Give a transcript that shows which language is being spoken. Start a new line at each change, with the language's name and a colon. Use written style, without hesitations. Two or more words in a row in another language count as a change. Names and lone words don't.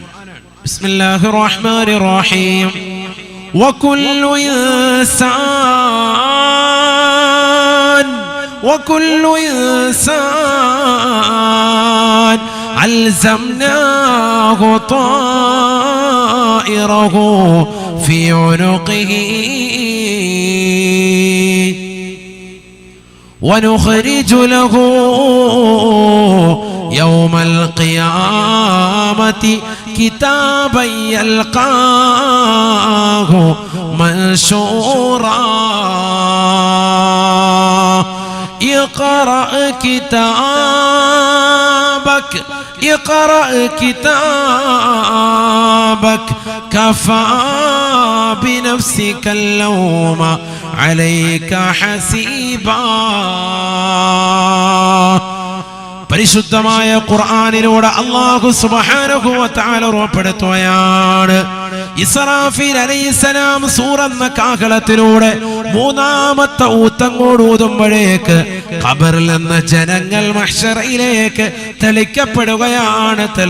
Arabic: بسم الله الرحمن الرحيم وكل إنسان ألزمناه طائره في عنقه ونخرج له يوم القيامة كتابا يلقاه منشورا اقرأ كتابك كفى بنفسك اليوم عليك حسيبا.
Malayalam: പരിശുദ്ധമായ ഖുർആനിലൂടെ അല്ലാഹു
Arabic: سبحانه وتعالى
Malayalam: ഉറപ്പെടുത്തുകയാണ്. ഇസ്രാഫീൽ അലൈഹിസ്സലാം സൂറന്ന കാഹളത്തിലൂടെ മൂന്നാമത്തെ ഊത്തങ്ങോട് ഊതുമ്പോഴേക്ക് ഖബറിൽ നിന്ന് ജനങ്ങൾ മഹ്ശറയിലേക്ക് തെളിക്കപ്പെടുകയാണ്.